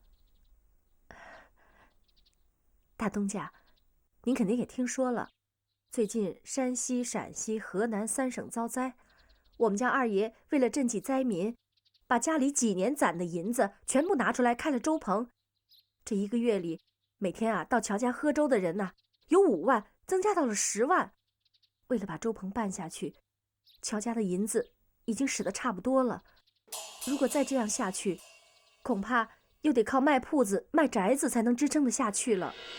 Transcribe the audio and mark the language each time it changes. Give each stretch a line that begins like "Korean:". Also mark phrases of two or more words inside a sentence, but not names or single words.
Chinese: 大东家，您肯定也听说了，最近山西、陕西、河南3省遭灾，我们家二爷为了赈济灾民，把家里几年攒的银子全部拿出来開了粥棚。這 1個月裡，每天到喬家喝粥的人由5萬增加到了10萬。為了把粥棚辦下去，喬家的銀子已經使得差不多了。如果再這樣下去，恐怕又得靠賣鋪子、賣宅子才能支撐得下去了。